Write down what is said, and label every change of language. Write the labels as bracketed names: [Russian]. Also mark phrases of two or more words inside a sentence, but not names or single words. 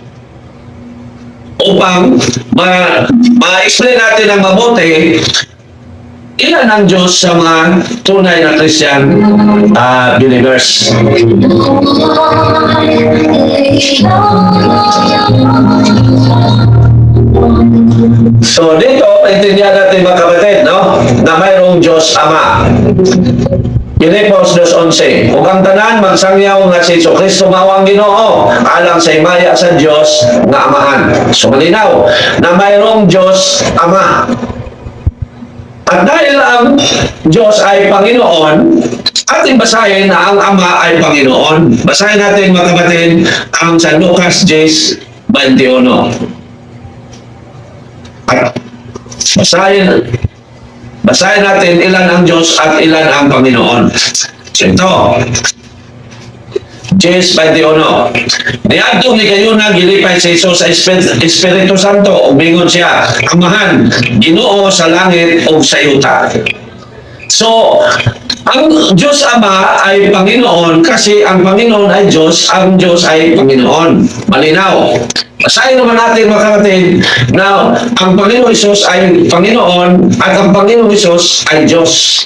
[Filipino] Upang ma-explain natin ang mabuti, ilan ang Diyos sa mga tunay na [English] Christian believers? [Filipino] So dito, intindihan natin mga kapatid, no? Na mayroong Diyos Ama. Pilipos 2:11. [Cebuano] Ug ang tanan magsangyaw nga si Jesucristo mao ang Ginoo alang sa himaya sa Dios nga Amahan. [Filipino] So malinaw na mayroong Diyos Ama. At dahil ang Diyos ay Panginoon, ating basahin na ang Ama ay Panginoon. Basahin natin mga kapatid ang San Lucas 10:21. At basahin natin ilan ang Diyos at ilan ang Panginoon. So ito, 10:21. [Cebuano] Niadto ni kayo na gilipay sa Isus sa Espiritu Santo, umingon siya, Amahan, Ginoo sa langit o sa yuta. [Filipino] So, ang Diyos Ama ay Panginoon kasi ang Panginoon ay Diyos, ang Diyos ay Panginoon. Malinaw. Basahin naman natin mga kapatid na ang Panginoon Isus ay Panginoon at ang Panginoon Isus ay Diyos.